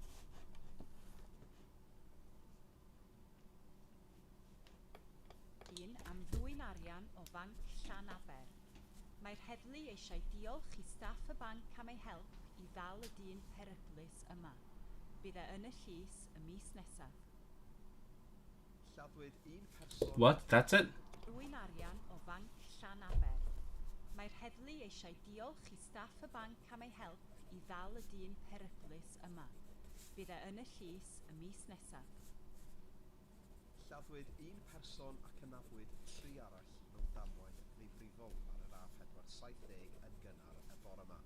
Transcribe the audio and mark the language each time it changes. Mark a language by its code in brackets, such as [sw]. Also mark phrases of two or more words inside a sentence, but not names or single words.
[cy] dyn am ddwyn arian o banc Llanaber. Mae'r heddlu eisiau diolch I staff y banc am ei help I ddal y dyn peryglus yma. Bydd e yn y llys y mis nesaf. Lladdwyd un person [en] What? That's it? [cy] Ddwyn arian o banc Llanaber. Mae'r heddlu eisiau diolch I staff y banc am ei help I ddal y dyn peryglus yma. Bydd e yn y llys y mis nesaf. Lladdwyd un person ac ynafwyd 3 arall mewn damwain ddifrifol ar yr A470 yn gynnar y bore yma.